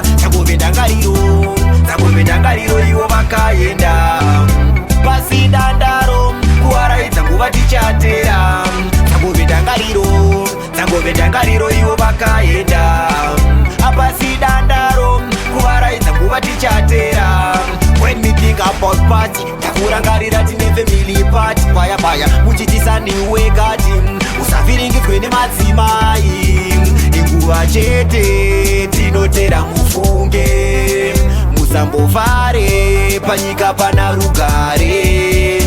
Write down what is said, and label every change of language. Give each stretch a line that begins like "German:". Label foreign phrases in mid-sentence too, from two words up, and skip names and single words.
Shona: Dzangove ndangariro, dzangove ndangariro, ivo vakaenda. Pasi dandaro, kuwaraidza nguva tichatera. Dzangove ndangariro, dzangove ndangariro, ivo vakaenda. Apasi dandaro, kuwaraidza nguva tichatera.
English: When me think about party,
Shona: takurangarira tine
English: family party.
Shona: Baya, baya, muchitisaniwe kati. Usaviringidzwe nemadzimai. Inguva chete, tinotera mufunge. Musambovhare, panyika pana rugare.